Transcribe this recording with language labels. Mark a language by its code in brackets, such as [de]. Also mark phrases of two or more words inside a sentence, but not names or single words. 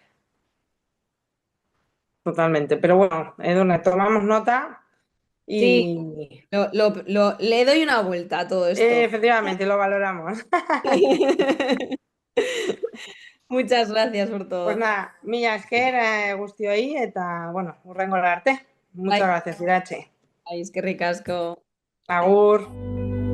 [es] Totalmente. Pero bueno, Edurne, tomamos nota Sí, y le doy una vuelta a todo esto. efectivamente lo valoramos. Muchas gracias por Pues todo. nada, [eu] mila esker guztioi eta, bueno, hurrengora arte. [es] Muchas [eu] Bai, [es] gracias, Irache. [eu] bai, eskerrik asko. Agur.